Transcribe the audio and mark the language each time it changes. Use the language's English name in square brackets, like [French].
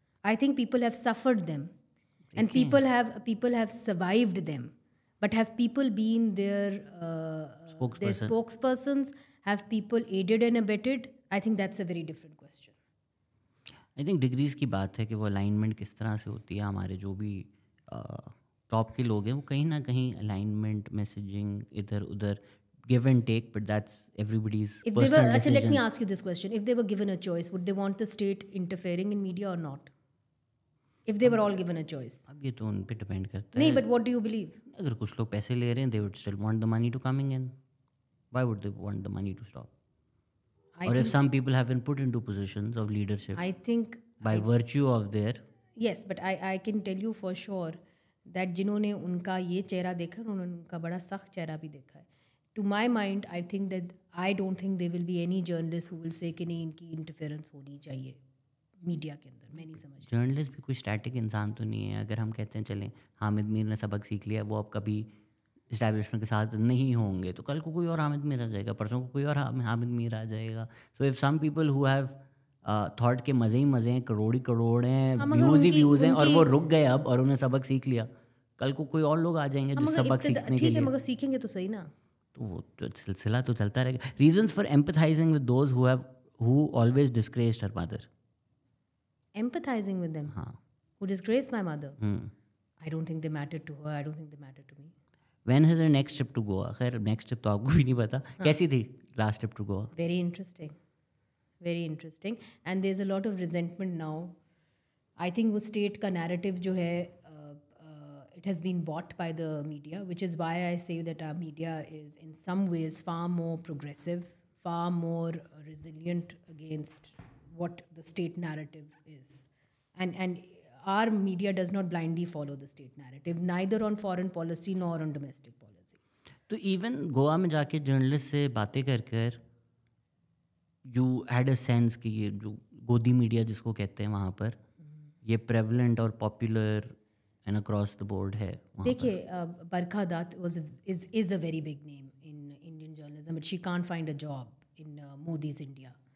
[English] I think people have suffered them, and people have survived them. But have people been their spokespersons? Have people aided and abetted? I think that's a very different question. [Hindi] I think degrees की बात है कि वो alignment किस तरह से होती है. हमारे जो भी टॉप के लोग हैं वो कहीं ना कहीं अलाइनमेंट, मैसेजिंग, इधर उधर, [English] give and take, but that's everybody's personal decision. Let me ask you this question. If they were given a choice, would they want the state interfering in media or not? If they were all given a choice. [Hindi] अब ये तो उन पे depend करता है. [English] नहीं, but what do you believe? [Hindi] अगर कुछ लोग पैसे ले रहे हैं, [English] they would still want the money to coming in. Why would they want the money to stop? Or if some people have been put into positions of leadership, I think by virtue of their. Yes, but I can tell you for sure that [Hindi] जिन्होंने उनका ये चेहरा देखा, उन्होंने उनका बड़ा सख्त चेहरा भी देखा है. [English] To my mind, I don't think there will be any journalist who will say [Hindi] कि नहीं इनकी इंटरफेरेंस होनी चाहिए मीडिया के अंदर. मैं नहीं समझती. जर्नलिस्ट भी कोई स्टैटिक इंसान तो नहीं है. अगर हम कहते हैं चलें हामिद मीर ने सबक सीख लिया, वो अब कभी इस्टेब्लिशमेंट के साथ नहीं होंगे, तो कल को कोई और हामिद मीर आ जाएगा, परसों को कोई और हामिद मीर आ जाएगा. [English] so if some people who have thought [Hindi] के मज़े ही मज़े हैं, करोड़ हैं, व्यूज़ ही व्यूज़ हैं, और वो रुक गए अब और उन्हें सबक सीख लिया, कल को कोई और लोग आ जाएंगे जो सबक सीखने के लिए. मगर सीखेंगे तो सही ना. तो वो तो सिलसिला तो चलता रहेगा. [English] Reasons for empathizing with those who always disgraced her mother. Empathizing with them? [Hindi] हाँ. [English] Who disgraced my mother? I don't think they mattered to her. I don't think they mattered to me. When is her next trip to Goa? [Hindi] खैर next trip तो आपको भी नहीं पता. कैसी थी [English] Last trip to Goa? Very interesting. Very interesting. And there's a lot of resentment now. I think [Hindi] वो state का narrative जो है, [English] it has been bought by the media, which is why I say that our media is in some ways far more progressive, far more resilient against what the state narrative is. And our media does not blindly follow the state narrative, neither on foreign policy nor on domestic policy. [Hindi] तो even Goa में जाके journalist से बातें कर [English] you had a sense [Hindi] कि ये जो गोदी मीडिया जिसको कहते हैं वहाँ पर ये प्रेवलेंट और popular [English] and across the board [Hindi] है. [English] देखिए, Barkha Dutt is a very big name in Indian journalism, but she can't find a job in Modi's India.